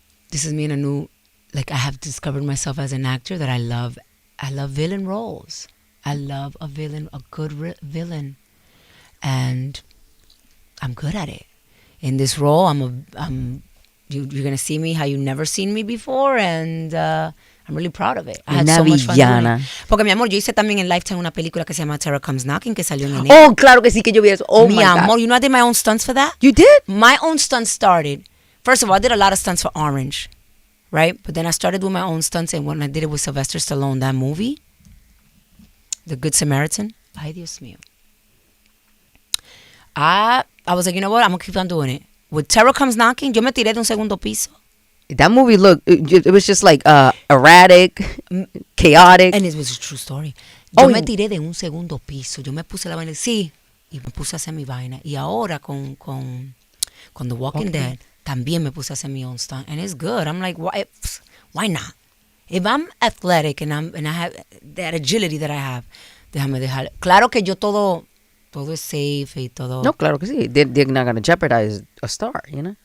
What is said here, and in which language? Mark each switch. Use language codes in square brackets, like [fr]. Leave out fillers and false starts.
[en] This is me in a new, like I have discovered myself as an actor that I love villain roles. I love a good villain, and I'm good at it. In this role, you're gonna see me how you never seen me before, and I'm really proud of it. I had so much fun doing it. [es] Porque mi amor, yo hice también en Lifetime una película que se llama Terror Comes Knocking, que salió en enero. Oh, claro que sí que yo vi eso. Oh, mi amor, [en] you know I did my own stunts for that? You did? My own stunts started. First of all, I did a lot of stunts for Orange, right? But then I started doing my own stunts, and when I did it with Sylvester Stallone, that movie, The Good Samaritan. [es] Ay, Dios mío. [en] I was like, you know what? I'm going to keep on doing it. [es] When Terror Comes Knocking, yo me tiré de un segundo piso. [en] That movie looked, it was just like erratic, chaotic. And it was a true story. [es] Yo me tiré de un segundo piso. Yo me puse la vaina. Sí. Y me puse a hacer mi vaina. Y ahora con The Walking Dead, también me puse a hacer mi [en] own stunt. And it's good. I'm like, why not? If I'm athletic and I have that agility that I have, [es] déjame dejar. Claro que yo todo es safe y todo. No, claro que sí. [en] They're not going to jeopardize a star, you know?